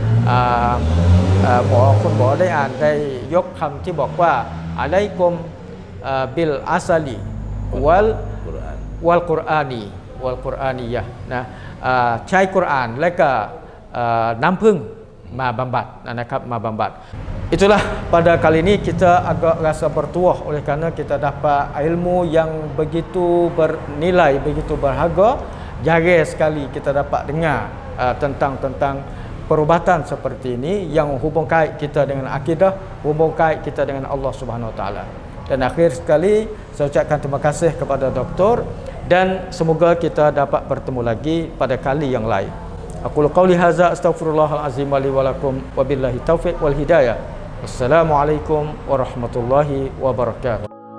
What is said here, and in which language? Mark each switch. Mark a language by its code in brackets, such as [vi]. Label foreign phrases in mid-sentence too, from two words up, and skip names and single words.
[th] คุณหมอได้อ่านได้ยกคำที่บอกว่า [ar] عليكم بالعسل والقرآن [th] นะใช้กุรอานและก็น้ำผึ้งมาบำบัดนะครับมาบำบัด [ms] Itulah pada kali ini kita agak rasa bertuah oleh kerana kita dapat ilmu yang begitu bernilai, begitu berharga. Jarang sekali kita dapat dengar tentang perubatan seperti ini yang hubung kait kita dengan akidah, hubung kait kita dengan Allah [ar] سبحانه وتعالى. [ms] Dan akhir sekali saya ucapkan terima kasih kepada doktor dan semoga kita dapat bertemu lagi pada kali yang lain. [ar] أقول قولي هذا أستغفر الله العظيم لي ولكم وبالله التوفيق والهداية. السلام عليكم ورحمة الله وبركاته.